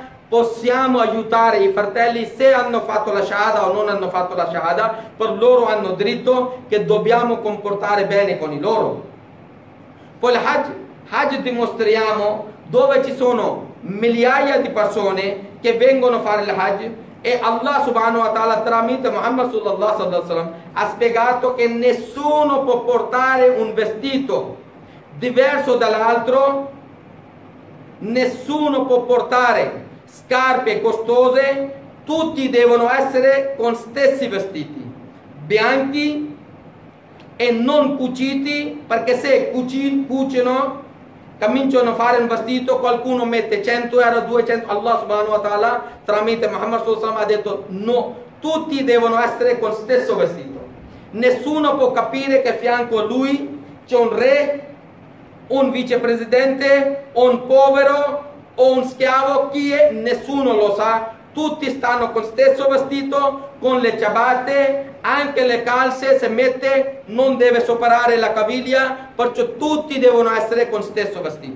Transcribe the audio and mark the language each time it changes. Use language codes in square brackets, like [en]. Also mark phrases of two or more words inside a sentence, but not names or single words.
[it] Possiamo aiutare i fratelli se hanno fatto la shahada o non hanno fatto la shahada, per loro hanno diritto che dobbiamo comportare bene con i loro. Poi il Hajj dimostriamo dove ci sono migliaia di persone che vengono a fare il Hajj, e Allah [ar] سبحانه وتعالى [it] tramite Muhammad [ar] صلى الله عليه وسلم [it] ha spiegato che nessuno può portare un vestito diverso dall'altro, nessuno può portare scarpe costose, tutti devono essere con stessi vestiti, bianchi e non cuciti, perché se cucino cominciano a fare un vestito, qualcuno mette 100 euro, 200, Allah [ar] سبحانه وتعالى [it] tramite Muhammad [ar] صلى الله عليه وسلم [it] ha detto no, tutti devono essere con stesso vestito. Nessuno può capire che a fianco a lui c'è un re, un vicepresidente, un povero o un schiavo, chi è? Nessuno lo sa. Tutti stanno con stesso vestito, con le ciabatte, anche le calze se mette non deve superare la caviglia, perciò tutti devono essere con stesso vestito.